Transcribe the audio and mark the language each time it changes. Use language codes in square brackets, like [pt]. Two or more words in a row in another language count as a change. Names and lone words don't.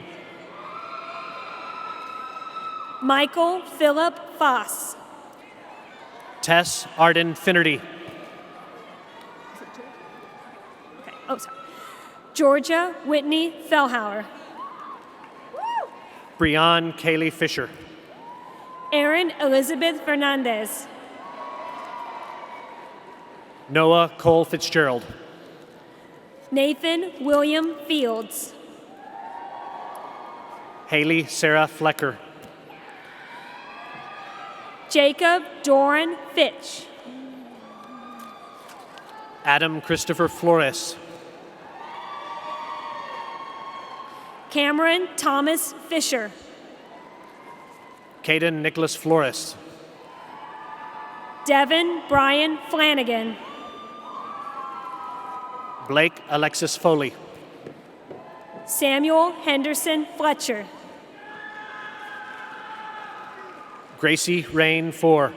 [en] Michael Philip Foss. Tess Arden Finnerty. Georgia Whitney Fellhauer. Breon Kaylee Fisher. Erin Elizabeth Fernandez. Noah Cole Fitzgerald. Nathan William Fields. Haley Sarah Flecker. Jacob Doran Fitch. Adam Christopher Flores. Cameron Thomas Fisher. Caden Nicholas Flores. Devin Brian Flanagan. Blake Alexis Foley. Samuel Henderson Fletcher. Gracie Rain Four.